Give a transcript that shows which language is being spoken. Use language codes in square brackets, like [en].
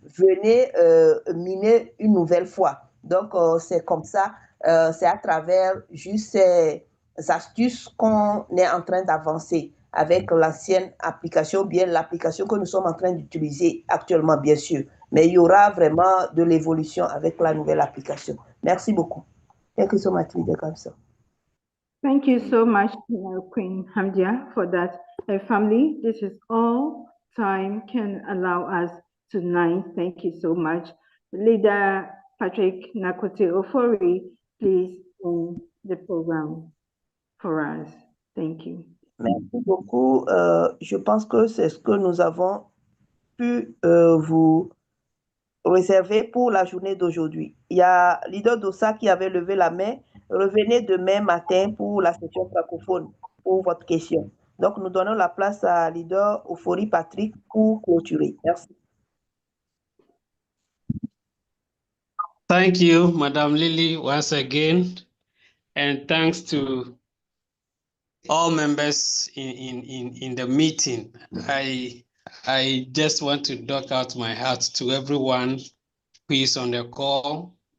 [fr] Venez miner une nouvelle fois. Donc, c'est comme ça, c'est à travers juste ces astuces qu'on est en train d'avancer avec l'ancienne application, bien l'application que nous sommes en train d'utiliser actuellement, bien sûr. Mais il y aura vraiment de l'évolution avec la nouvelle application. Merci beaucoup. [en] Thank you so much, Leader Gamson. Thank you so much, Queen Hamdia, for that. Family, this is all time can allow us tonight. Thank you so much. Leader Patrick Nakote Ofori, please end the program for us. Thank you. [fr] Merci beaucoup. Je pense que c'est ce que nous avons pu vous réserver pour la journée d'aujourd'hui. Il y a leader d'Ossa qui avait levé la main. Revenez demain matin pour la session francophone, pour votre question. Donc, nous donnons la place à leader Euphorie Patrick pour clôturer. Merci. [en] Thank you, Madam Lily, once again. And thanks to all members in the meeting. I just want to dock out my heart to everyone who is on the call.